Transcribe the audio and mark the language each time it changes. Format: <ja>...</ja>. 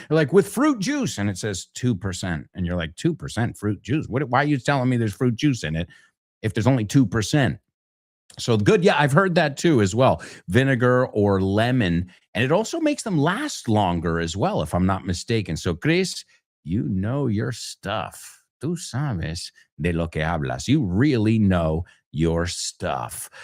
<en>Like with fruit juice, and it says 2%, and you're like, 2% fruit juice. Why are you telling me there's fruit juice in it if there's only 2%? So good. Yeah, I've heard that too as well. Vinegar or lemon. And it also makes them last longer as well, if I'm not mistaken. So, Chris, you know your stuff.</en> <es>Tú sabes de lo que hablas.</es> <en>You really know your stuff.</en>